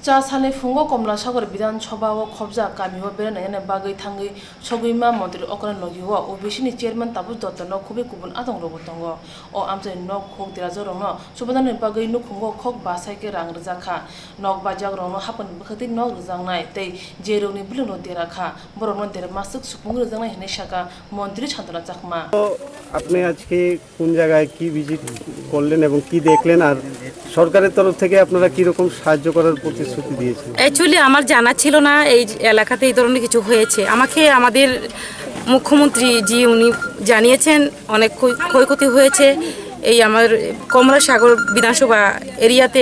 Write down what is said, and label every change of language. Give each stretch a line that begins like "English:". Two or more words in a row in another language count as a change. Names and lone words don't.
Kok Borok: चा साले फुंगो कमला सागर विधानसभा व खबजा कामिवा बेरायनायनि बागै थाङै सगैमा मन्दिर अकरन लगिवा ओबिसिनि चेयारमैन तापुस दत्त न खुबै गुबुन आदं रबो दङ अ आमजै नक खक देराजो रंन सुबदानि बागै नुखुंगो खक बासायके रां रजाखा नक बाजाग रंन हापन बखति नक रजांनाय तै जेरौनि बिलुनो देराखा बरन देर मासुक सुपुं रजांनाय हने शाखा मन्दिर छान्दना चाखमा।
Bangla: আপনি আজকে কোন জায়গায় কি ভিজিট করলেন এবং কি দেখলেন আর সরকারের তরফ থেকে আপনারা কি রকম সাহায্য করার প্রতিশ্রুতি দিয়েছেন? অ্যাকচুয়ালি আমার জানা ছিল না এই এলাকাতে এই ধরনের কিছু হয়েছে। আমাকে আমাদের মুখ্যমন্ত্রী জি উনি জানিয়েছেন অনেক ক্ষয়ক্ষতি হয়েছে এই আমার কমলা সাগর বিধানসভা এরিয়াতে।